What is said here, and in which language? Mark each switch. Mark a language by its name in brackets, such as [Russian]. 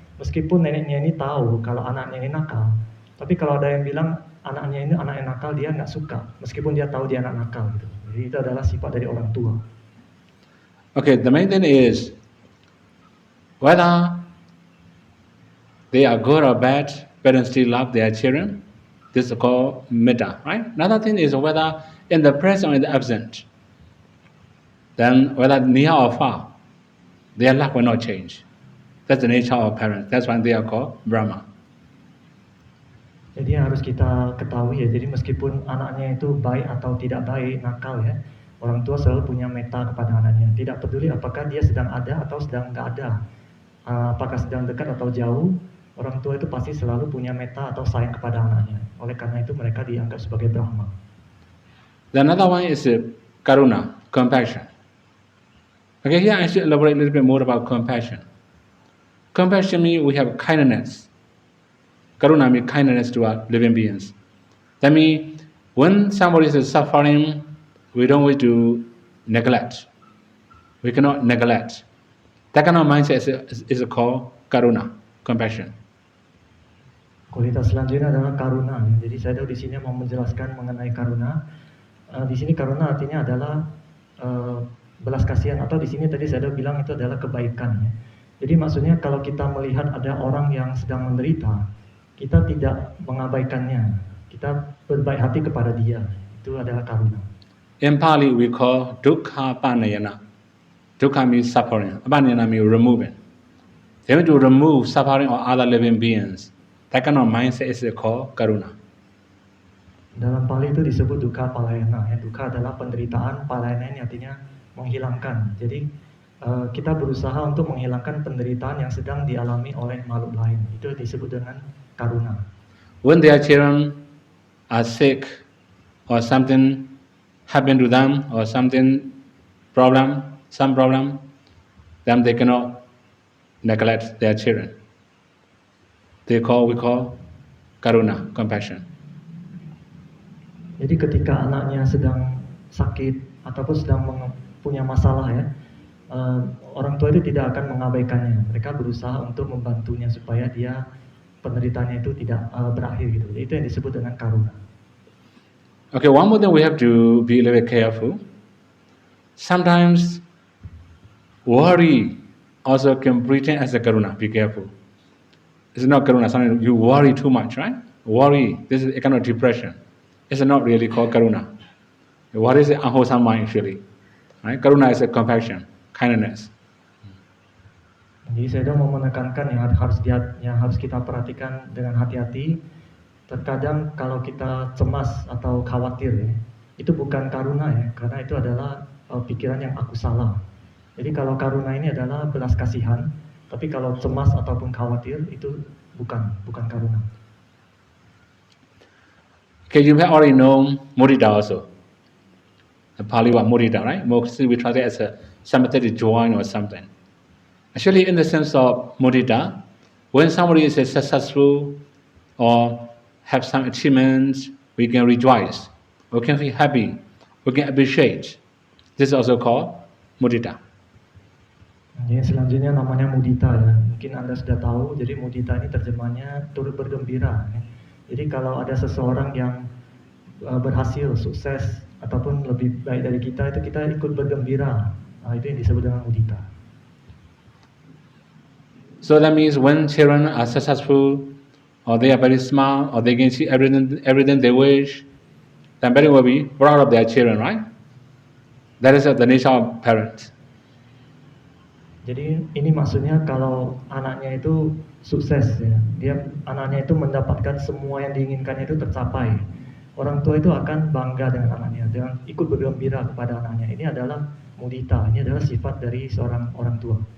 [Indonesian] Meskipun neneknya ini tahu kalau anaknya ini nakal, tapi kalau ada yang bilang anaknya ini anak yang nakal, dia nggak suka, meskipun dia tahu dia anak nakal, gitu. Jadi itu adalah sifat dari orang tua. [English] Okay, the main thing is whether they are good or bad, parents still love their children. This is called metta, right? Another thing is whether in the present or in the absent, then whether near or far, their love will not change. That's the nature of parents. That's why they are called Brahma. [Indonesian] Jadi yang harus kita ketahui, ya, jadi meskipun anaknya itu baik atau tidak baik, nakal, ya, orang tua selalu punya metta kepada anaknya. Tidak peduli apakah dia sedang ada atau sedang nggak ada, apakah sedang dekat atau jauh, orang tua itu pasti selalu punya metta atau sayang kepada anaknya. Oleh karena itu mereka dianggap sebagai Brahma. [English] The another one is karuna, compassion. Okay, here I should elaborate a little bit more about compassion. Compassion means we have kindness. Karuna means kindness to our living beings. That means when somebody is suffering, we don't want to neglect. We cannot neglect. That kind of mindset is called karuna, compassion. [Indonesian] Kualitas selanjutnya adalah karuna. Jadi saya di sini mau menjelaskan mengenai karuna. Di sini karuna artinya adalah belas kasihan, atau di sini tadi saya bilang itu adalah kebaikan, ya. Jadi maksudnya kalau kita melihat ada orang yang sedang menderita, kita tidak mengabaikannya, kita berbaik hati kepada dia. Itu adalah karuna. [English] In Pali we call dukkha panayana. Dukkha means suffering. Panayana means removing. They want to remove suffering of other living beings. That kind of mindset is called karuna. [Indonesian] Dalam Pali itu disebut dukkha palayana, ya. Dukkha adalah penderitaan, palayana ini artinya menghilangkan. Jadi kita berusaha untuk menghilangkan penderitaan yang sedang dialami oleh makhluk lain. Itu disebut dengan karuna. [English] When their children are sick or something happened to them or some problem, then they cannot neglect their children. We call karuna, compassion. [Indonesian] Jadi ketika anaknya sedang sakit ataupun sedang punya masalah ya, orang tua itu tidak akan mengabaikannya. Mereka berusaha untuk membantunya supaya dia penderitaannya itu tidak berakhir gitu. Itu yang disebut dengan karuna. [English] Okay, one more thing we have to be a little bit careful. Sometimes worry also can pretend as a karuna. Be careful. It's not karuna. Sometimes you worry too much, right? Worry. This is a kind of depression. It's not really called karuna. Worry is an unwholesome mind, actually. Right? Karuna is a compassion, kindness. [Indonesian] Jadi saya mau menekankan yang harus kita perhatikan dengan hati-hati. Terkadang kalau kita cemas atau khawatir ya, itu bukan karuna ya, karena itu adalah pikiran yang aku salah. Jadi kalau karuna ini adalah belas kasihan, tapi kalau cemas ataupun khawatir itu bukan karuna. [English] Okay, you have already known mudita also. The Pali word mudita, right? Mostly we translate as a sympathetic joy or something. Actually, in the sense of mudita, when somebody is successful or have some achievements, we can rejoice, we can feel happy, we can appreciate. This is also called mudita. [Indonesian] Jadi selanjutnya namanya mudita ya. Mungkin Anda sudah tahu, jadi mudita ini terjemahannya turut bergembira. Ya. Jadi kalau ada seseorang yang berhasil, sukses, ataupun lebih baik dari kita, itu kita ikut bergembira. Nah, itu yang disebut dengan mudita. [English] So that means when children are successful, or they are very smart, or they can see everything they wish, then parents will be proud of their children, right? That is the nature of parents. [Indonesian] Jadi ini maksudnya kalau anaknya itu sukses ya, anaknya itu mendapatkan semua yang diinginkannya itu tercapai. Orang tua itu akan bangga dengan anaknya, dengan ikut bergembira kepada anaknya. Ini adalah mudita, ini adalah sifat dari seorang orang tua.